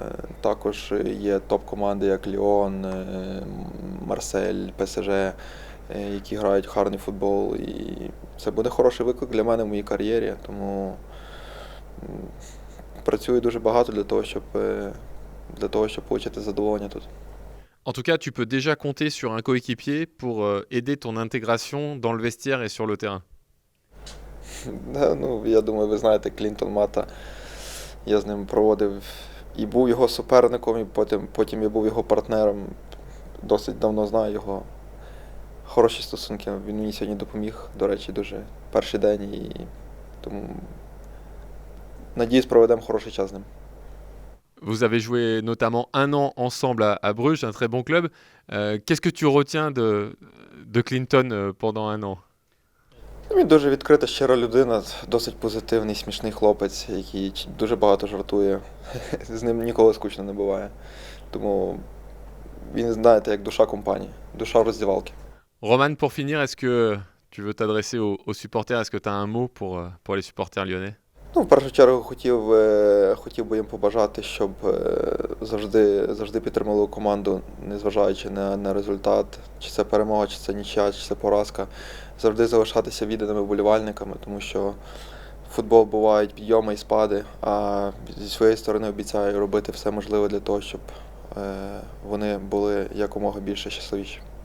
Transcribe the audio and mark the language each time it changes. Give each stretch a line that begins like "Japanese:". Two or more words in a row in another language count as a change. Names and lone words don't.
Ukrainian: Також є топ-команди, як Ліон, Марсель, ПСЖ, які грають гарний футбол. І це буде хороший виклик для мене в моїй кар'єрі, тому працюю дуже багато для того, щоб отримати задоволення тут.
French: En tout cas, tu peux déjà compter sur un coéquipier pour aider ton intégration dans le vestiaire et sur le terrain.
Ukrainian: Ну, я думаю, ви знаєте Клінтон Мата. Я з ним проводив і був його суперником, і потім я був його партнером. Досить давно знаю його. Хороші стосунки. Він мені сьогодні допоміг, до речі, дуже перший день. І тому, надіюсь, проведемо хороший час з ним.
French: Vous avez joué notamment 1 an ensemble à Bruges, un très bon club. Qu'est-ce que tu retiens de Clinton pendant 1 an?
Ukrainian: Він дуже відкрита, щира людина, досить позитивний, смішний хлопець, який дуже багато жартує. З ним ніколи скучно не буває. Тому він, знаєте, як душа компанії, душа роздівалки.
French: Roman, pour finir, est-ce que tu veux t'adresser aux supporters? Est-ce que tu as un mot pour les supporters lyonnais?
Ukrainian: Ну, в першу чергу хотів би їм побажати, щоб завжди підтримали команду, незважаючи на результат, чи це перемога, чи це нічия, чи це поразка. Завжди залишатися відданими вболівальниками, тому що футбол бувають підйоми і спади, а зі своєї сторони обіцяю робити все можливе для того, щоб вони були якомога більше щасливіші.